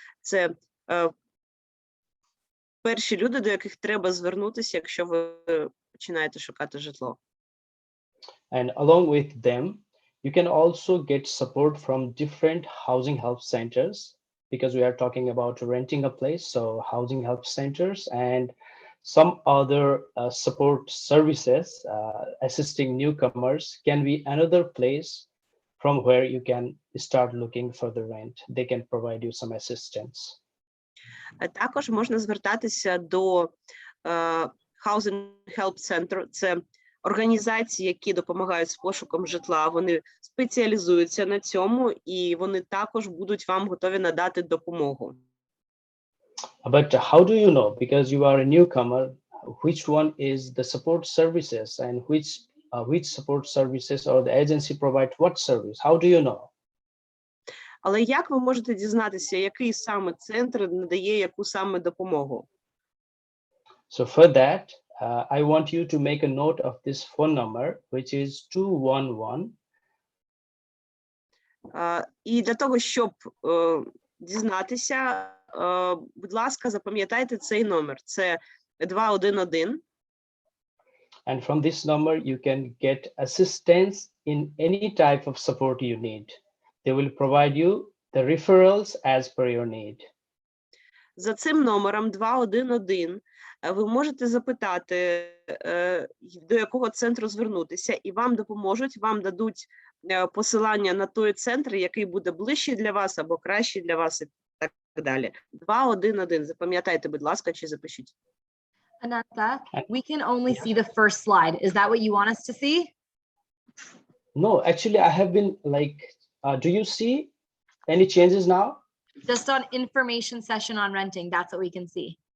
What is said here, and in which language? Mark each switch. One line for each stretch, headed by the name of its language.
Ukrainian: Це перші люди, до яких треба звернутися, якщо ви починаєте шукати житло.
English: And along with them, you can also get support from different housing help centers because we are talking about renting a place. So housing help centers and some other support services assisting newcomers can be another place from where you can start looking for the rent. They can provide you some assistance.
Ukrainian: Також можна звертатися до Housing Help Center. Це організації, які допомагають з пошуком житла. Вони спеціалізуються на цьому, і вони також будуть вам готові надати допомогу.
English: But how do you know, because you are a newcomer, which one is the support services and which support services or the agency provide what service? How do you know?
Ukrainian: Але як ви можете дізнатися, який саме центр надає яку саме допомогу?
English: So for that, I want you to make a note of this phone number, which is 211.
Ukrainian: І для того, щоб дізнатися, будь ласка, запам'ятайте цей номер. Це 211.
English: And from this number, you can get assistance in any type of support you need. They will provide you the referrals as per your need.
Ukrainian: За цим номером 211 ви можете запитати, до якого центру звернутися, і вам допоможуть, вам дадуть посилання на той центр, який буде ближчий для вас або кращий для вас, і так далі. 211. Запам'ятайте, будь ласка, чи запишіть.
English: Ananta, we can only see the first slide. Is that what you want us to see? No, actually, I have been like, do you see any changes now? Just on information session on renting, that's what we can see.